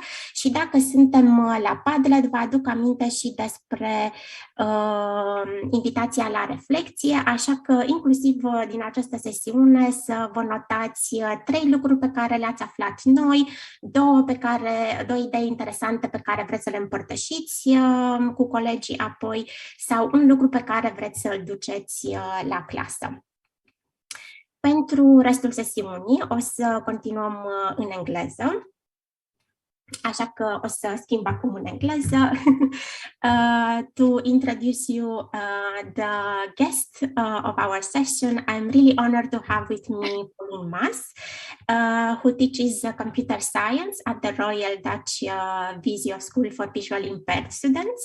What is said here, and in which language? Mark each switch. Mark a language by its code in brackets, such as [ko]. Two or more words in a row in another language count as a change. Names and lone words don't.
[ro] Și dacă suntem la Padlet, vă aduc aminte și despre invitația la reflecție, așa că inclusiv din această sesiune să vă notați 3 lucruri pe care le-ați aflat noi, 2 idei interesante pe care vreți să le împărtășiți cu colegii apoi, sau un lucru pe care vreți să-l duceți la clasă. Pentru restul sesiunii o să continuăm în engleză, așa că o să schimb acum în engleză. [en] To introduce you the guest of our session, I'm really honored to have with me Polin Mas, who teaches computer science at the Royal Dutch Visio School for Visually Impaired Students.